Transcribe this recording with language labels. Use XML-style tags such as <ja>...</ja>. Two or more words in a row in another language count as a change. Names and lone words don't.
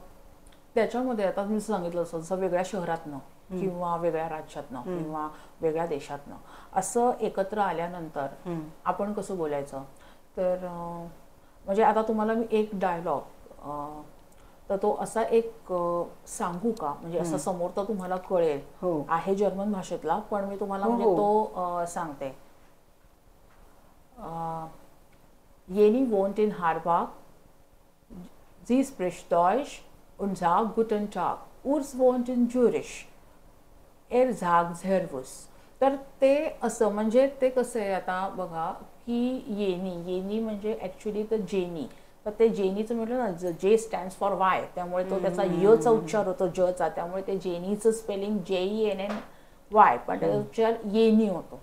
<mr>त्याच्यामध्ये आता मी सांगितलं असं वेगळ्या शहरातनं किंवा वेगळ्या राज्यातनं किंवा वेगळ्या देशातनं असं एकत्र आल्यानंतर आपण कसं बोलायचं. तर म्हणजे आता तुम्हाला मी एक डायलॉग तर तो असा एक सांगू का, म्हणजे असं समोर तर तुम्हाला कळेल. आहे जर्मन भाषेतला पण मी तुम्हाला म्हणजे तो सांगते.</mr> <de>Jenny wohnt in Harbach. Sie spricht Deutsch und sagt Guten Tag. Urs wohnt in Zürich. sagt Servus.</de> <mr>तर ते असं म्हणजे ते कसं आहे आता बघा की येनी म्हणजे ॲक्च्युली तर जेनी. तर ते जेनीचं म्हटलं ना,</mr> <en>J stands for Y,</en> <mr>त्यामुळे तो त्याचा यचा उच्चार होतो जचा, त्यामुळे ते जेनीचं स्पेलिंग JENN वाय पण त्याचा उच्चार येनी होतो.</mr>